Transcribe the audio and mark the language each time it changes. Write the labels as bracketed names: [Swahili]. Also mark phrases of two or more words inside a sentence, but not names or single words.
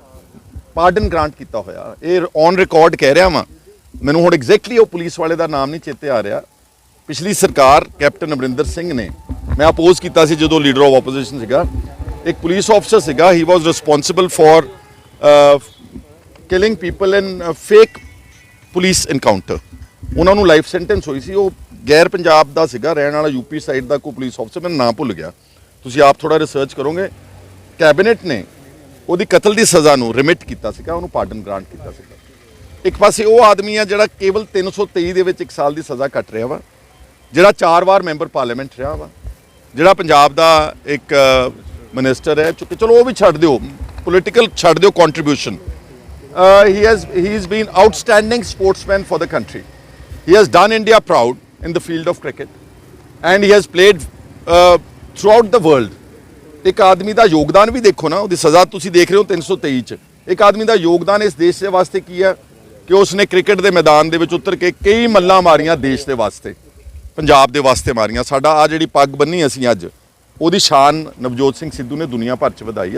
[Punjabi] ਇਹ [English] on record [Punjabi] ਕਹਿ ਰਿਹਾ ਵਾਂ। ਮੈਨੂੰ ਹੁਣ ਐਗਜ਼ੈਕਟਲੀ ਉਹ ਪੁਲਿਸ ਵਾਲੇ ਦਾ ਨਾਮ ਨਹੀਂ ਚੇਤੇ ਆ ਰਿਹਾ। ਪਿਛਲੀ ਸਰਕਾਰ ਕੈਪਟਨ ਅਮਰਿੰਦਰ ਸਿੰਘ ਨੇ, ਮੈਂ ਅਪੋਜ਼ ਕੀਤਾ ਸੀ ਜਦੋਂ [English] leader of opposition [Punjabi] ਸੀਗਾ, ਇੱਕ ਪੁਲਿਸ ਆਫਿਸਰ ਸੀਗਾ, [English] he was responsible for killing people in police encounter, [Punjabi] ਉਹਨਾਂ ਨੂੰ [English] life sentence [Punjabi] ਹੋਈ ਸੀ। ਉਹ ਗੈਰ ਪੰਜਾਬ ਦਾ ਸੀਗਾ, ਰਹਿਣ ਵਾਲਾ ਯੂਪੀ ਸਾਈਡ ਦਾ ਕੋਈ ਪੁਲਿਸ ਆਫਸਰ, ਮੈਨੂੰ ਨਾਂ ਭੁੱਲ ਗਿਆ, ਤੁਸੀਂ ਆਪ ਥੋੜਾ ਰਿਸਰਚ ਕਰੋਗੇ। ਕੈਬਨਿਟ ਨੇ ਉਹਦੀ ਕਤਲ ਦੀ ਸਜ਼ਾ ਨੂੰ ਰਿਮਿਟ ਕੀਤਾ ਸੀਗਾ, ਉਹਨੂੰ [English] pardon grant [Punjabi] ਕੀਤਾ ਸੀਗਾ। ਇੱਕ ਪਾਸੇ ਉਹ ਆਦਮੀ ਆ ਜਿਹੜਾ ਕੇਵਲ 323 ਦੇ ਵਿੱਚ 1 ਸਾਲ ਦੀ ਸਜ਼ਾ ਕੱਟ ਰਿਹਾ ਵਾ, ਜਿਹੜਾ 4 ਵਾਰ [English] member parliament [Punjabi] ਰਿਹਾ ਵਾ, ਜਿਹੜਾ ਪੰਜਾਬ ਦਾ ਇੱਕ ਮਿਨਿਸਟਰ ਹੈ। ਚਲੋ ਉਹ ਵੀ ਛੱਡ ਦਿਓ, ਪੋਲੀਟੀਕਲ ਛੱਡ ਦਿਓ ਕੰਟਰੀਬਿਊਸ਼ਨ। [English] he has been outstanding sportsman for the country. He has done India proud in the field of cricket and he has played throughout the world. [Punjabi] ਇੱਕ ਆਦਮੀ ਦਾ ਯੋਗਦਾਨ ਵੀ ਦੇਖੋ ਨਾ, ਉਹਦੀ ਸਜ਼ਾ ਤੁਸੀਂ ਦੇਖ ਰਹੇ ਹੋ 323 ਚ। ਇੱਕ ਆਦਮੀ ਦਾ ਯੋਗਦਾਨ ਇਸ ਦੇਸ਼ ਦੇ ਵਾਸਤੇ ਕੀ ਹੈ ਕਿ ਉਸਨੇ ਕ੍ਰਿਕਟ ਦੇ ਮੈਦਾਨ ਦੇ ਵਿੱਚ ਉਤਰ ਕੇ ਕਈ ਮੱਲਾਂ ਮਾਰੀਆਂ ਦੇਸ਼ ਦੇ ਵਾਸਤੇ, ਪੰਜਾਬ ਦੇ ਵਾਸਤੇ ਮਾਰੀਆਂ। ਸਾਡਾ ਆ ਜਿਹੜੀ ਪੱਗ ਬੰਨੀ ਅਸੀਂ ਅੱਜ, ਉਹਦੀ ਸ਼ਾਨ ਨਵਜੋਤ ਸਿੰਘ ਸਿੱਧੂ ਨੇ ਦੁਨੀਆ ਭਰ ਚ ਵਧਾਈ ਹੈ।